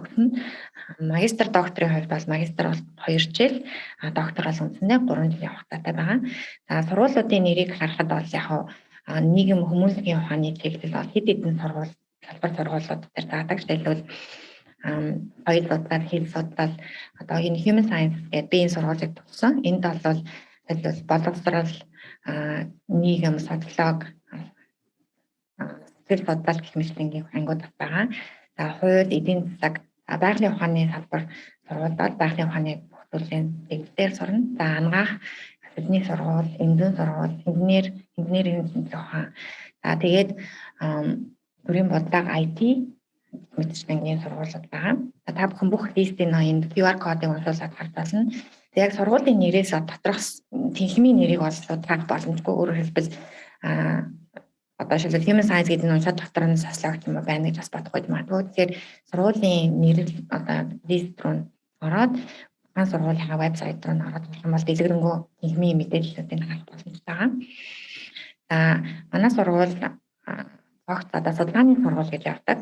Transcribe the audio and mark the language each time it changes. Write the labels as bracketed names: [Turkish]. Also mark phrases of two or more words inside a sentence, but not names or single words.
[Mongolian] Магистр докторийн хувьд бол магистр бол 2 жил, доктор бол үндсэндээ 3 жилийн хугацаатай байгаа. Сургуулиудын нэрийг харахад бол яг нийгэм хүмүүнлэгийн ухааны чиглэл бол хэд хэдэн салбар сургуулиуд дээр заадаг. Жишээлбэл хоёр судлал, хэл судлал, одоо энэ [English] human science [Mongolian] гэдэг биеийн сургуулийг төгссөн. Энд бол боловсрал, нийгэм, социолог, сэтгэл судлал гэх мэтийн ангууд байгаа. Хууль, эдийн засаг, байгалийн ухааны салбар сургуулиуд байгалийн ухааны бүх төрлийн чиглэлээр сурна. Анагаах, бидний сургууль, эмнэлгийн сургууль, инженерийн ухаан. Тэгээд төрийн бодлого IT мэдчилгээний сургуулиуд байгаа. Та бүхэн бүх листийн ноёнд QR кодыг уншуулад харж болно. Яг сургуулийн нэрээс доторх тэнхимийн нэрийг бол шууд боломжгүй. Өөрөөр хэлбэл одоо шилбэл [English] human science [Mongolian] гэдэг нь уншаад дотор нь социолог юм байна гэж бас бодох гэж магадгүй. Тэгэхээр сургуулийн нэр одоо лист руу ороод хаан сургуулийнхаа вебсайт руу ороод болох юм бол дэлгэрэнгүй тэнхимийн мэдээллүүдийг харах боломжтой байгаа. Манай сургууль огт одоо судалгааны сургууль гэж явдаг.